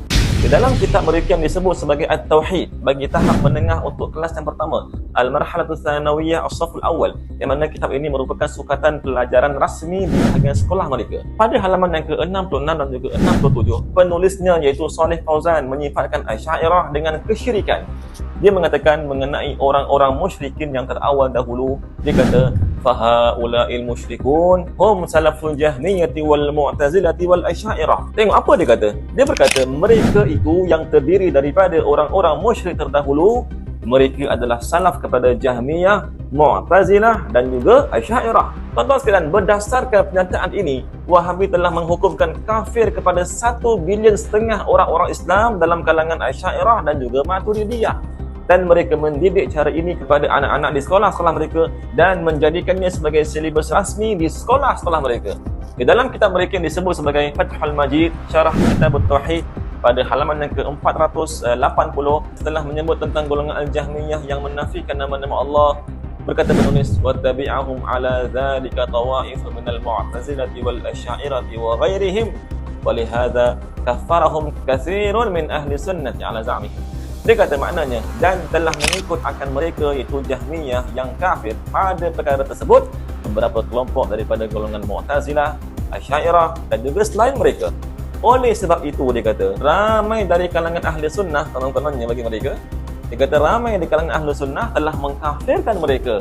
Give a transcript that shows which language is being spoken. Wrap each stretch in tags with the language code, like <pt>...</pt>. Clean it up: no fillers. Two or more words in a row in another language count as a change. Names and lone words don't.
<ms>Di dalam kitab mereka yang disebut sebagai At-Tauhid bagi tahap menengah untuk kelas yang pertama,</ms> <ar>المرحلة الثانوية الصف الأول,</ar> <ms>yang mana kitab ini merupakan sukatan pelajaran rasmi di bahagian sekolah mereka. Pada halaman yang ke-66 dan juga 67, penulisnya iaitu Saleh Fauzan menyifatkan Asy'ariyah dengan kesyirikan. Dia mengatakan mengenai orang-orang musyrikin yang terawal dahulu, dia kata</ms> <ar>فهؤلاء المشركون هم سلف الجهمية والمعتزلة والأشعرية.</ar> <ms>Tengok apa dia kata. Dia berkata mereka itu yang terdiri daripada orang-orang musyrik terdahulu, mereka adalah salaf kepada Jahmiyah, Mu'tazilah dan juga Asy'ariyah. Tuan-tuan sekalian, berdasarkan pernyataan ini, Wahabi telah menghukumkan kafir kepada 1,5 bilion orang-orang Islam dalam kalangan Asy'ariyah dan juga Maturidiyah. Dan mereka mendidik cara ini kepada anak-anak di sekolah-sekolah mereka dan menjadikannya sebagai silibus rasmi di sekolah-sekolah mereka. Di dalam kitab mereka yang disebut sebagai Fathul Majid, Syarah Kitab At-Tauhid, pada halaman yang ke-480, setelah menyebut tentang golongan Al-Jahmiyah yang menafikan nama-nama Allah, berkata penulis,</ms> <ar>وَتَبِعَهُمْ عَلَى ذَلِكَ طَوَائِفٌ مِنَ الْمُعْتَزِلَةِ وَالْأَشْعَرِيَّةِ وَغَيْرِهِمْ وَلِهَذَا كَفَّرَهُمْ كَثِيرٌ مِنْ أَهْلِ السُنَّةِ عَلَى زَعْمِهِمْ.</ar> <ms>Dia kata maknanya, dan telah mengikut akan mereka iaitu Jahmiyah yang kafir pada perkara tersebut beberapa kelompok daripada golongan Mu'tazilah, Asy'ariyah dan juga selain mereka. Oleh sebab itu, dia kata ramai dari kalangan ahli sunnah, konon-kononnya bagi mereka, dia kata ramai di kalangan ahli sunnah telah mengkafirkan mereka.</ms>